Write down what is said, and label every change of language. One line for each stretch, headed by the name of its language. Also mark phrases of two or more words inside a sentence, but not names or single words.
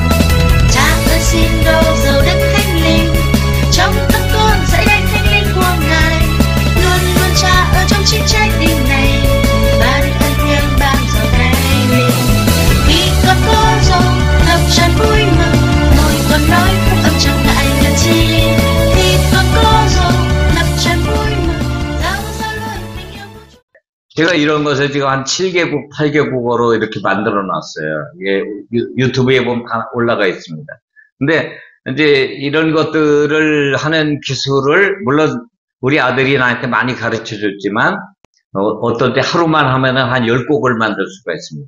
Vietnamese: Cha ơi xin đâu dầu đất thánh linh, trong tâm con dậy đánh thánh linh của Ngài, luôn luôn Cha ở trong chính trái tim này, ban ơn thiêng ban dầu thánh linh. Khi con có dầu ngập tràn vui mừng, môi con nói phúc âm chẳng ngại ngần chi. Khi con có dầu ngập tràn vui mừng, lao ra lời tình yêu của Chúa.
Korean: 제가 이런 것을 지금 한 7개국, 8개국어로 이렇게 만들어 놨어요. 이게 유튜브에 보면 다 올라가 있습니다. 근데 이제 이런 것들을 하는 기술을 물론 우리 아들이 나한테 많이 가르쳐 줬지만 어떤 때 하루만 하면은 한 10곡을 만들 수가 있습니다.